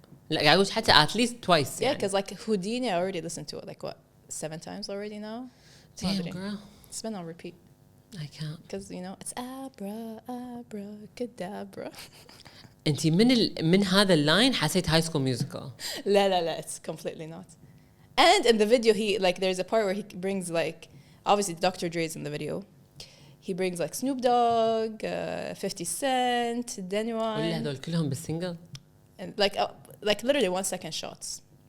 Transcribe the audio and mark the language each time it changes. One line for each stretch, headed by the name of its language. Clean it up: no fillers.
Arabic: لا أقول حتى
English: at least twice. Yeah, because like Houdini, I already listened to it like what 7 times already now. Damn, girl. It's been on repeat. I can't. Because you know it's abracadabra.
Arabic: أنت من هذا اللاين حسيت High School Musical.
English: لا, it's completely not. And in the video, there's a part where he brings like, obviously Dr. Dre's in the video. He brings like Snoop Dogg, 50 Cent, Genuine.
Arabic: ولا هذول كلهم بالسنجل.
English: And like literally 1 second shots.